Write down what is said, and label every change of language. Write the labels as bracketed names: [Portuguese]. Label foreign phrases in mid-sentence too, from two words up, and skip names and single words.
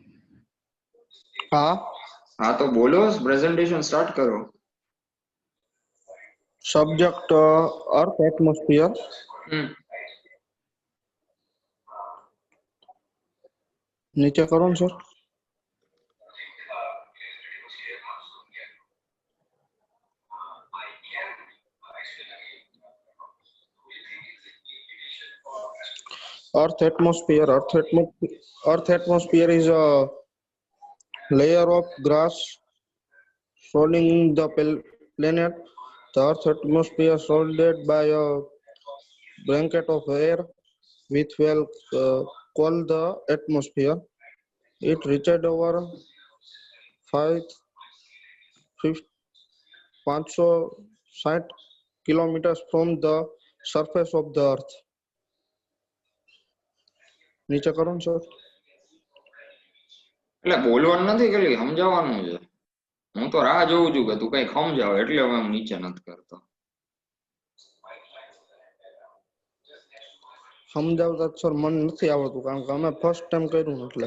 [Gujarati] હા હા તો બોલો, [English] presentation start [Gujarati] કરો. [English] Subject earth atmosphere. [Gujarati] નીચે કરો ને સર. [English] Earth atmosphere. Earth atmosphere is a layer of gas surrounding the planet. The Earth atmosphere is surrounded by a blanket of air, which will call the atmosphere. It reaches over 560 kilometers from the surface of the Earth. [Gujarati] નીચે કરો ને સર. એટલે બોલવાનું નથી, ખાલી સમજાવવાનું છે. હું તો રાહ જોઉં છું કે તું કઈ સમજાવ, એટલે હવે હું નીચે નથી કરતો. સમજાવતા સર મને નથી આવડતું, કારણ કે અમે [English] first time [Gujarati] કર્યું એટલે.